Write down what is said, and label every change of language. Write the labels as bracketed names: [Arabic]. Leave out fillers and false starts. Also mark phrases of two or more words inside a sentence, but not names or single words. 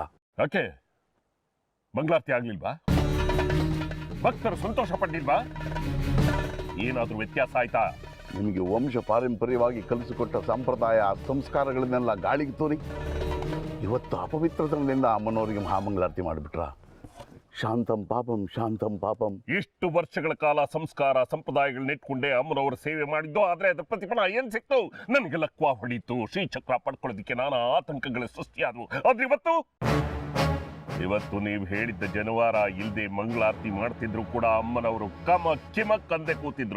[Kannada] ಯಾಕೆ ಮಂಗಳಾರತಿ ಆಗ್ಲಿಲ್ವಾ? ಭಕ್ತರು ಸಂತೋಷ ಪಡ್ಲಿಲ್ವಾ? ಏನಾದ್ರೂ ವ್ಯತ್ಯಾಸ ಆಯ್ತಾ? ನಿಮಗೆ ವಂಶ ಪಾರಂಪರ್ಯವಾಗಿ ಕಲಿಸಿಕೊಟ್ಟ ಸಂಪ್ರದಾಯ ಸಂಸ್ಕಾರಗಳನ್ನೆಲ್ಲ ಗಾಳಿಗೆ ತೋರಿ ಇವತ್ತು ಅಪವಿತ್ರತನದಿಂದ ಅಮ್ಮನವರಿಗೆ ಮಹಾಮಂಗಳಾರತಿ ಮಾಡಿಬಿಟ್ರ? [Sanskrit] ಶಾಂತಂ ಪಾಪಂ ಶಾಂತಂ ಪಾಪಂ. [Kannada] ಇಷ್ಟು ವರ್ಷಗಳ ಕಾಲ ಸಂಸ್ಕಾರ ಸಂಪ್ರದಾಯಗಳನ್ನ ಇಟ್ಕೊಂಡೆ ಅಮ್ಮನವರ ಸೇವೆ ಮಾಡಿದ್ದು. ಆದ್ರೆ ಅದರ ಪ್ರತಿಫಲ ಏನ್ ಸಿಕ್ತು? ನನಗೆ ಲಕ್ವ ಹೊಡೀತು, ಶ್ರೀಚಕ್ರ ಪಡ್ಕೊಳ್ಳೋದಕ್ಕೆ ನಾನಾ ಆತಂಕಗಳ ಸೃಷ್ಟಿಯಾದವು. ಆದ್ರೆ ಇವತ್ತು ನೀವು ಹೇಳಿದ್ದ ಜನವಾರ ಇಲ್ಲದೆ ಮಂಗಳಾರತಿ ಮಾಡ್ತಿದ್ರು ಕೂಡ ಅಮ್ಮನವರು ಕಮ ಕಿಮಕ್ ಅಂದೆ ಕೂತಿದ್ರು.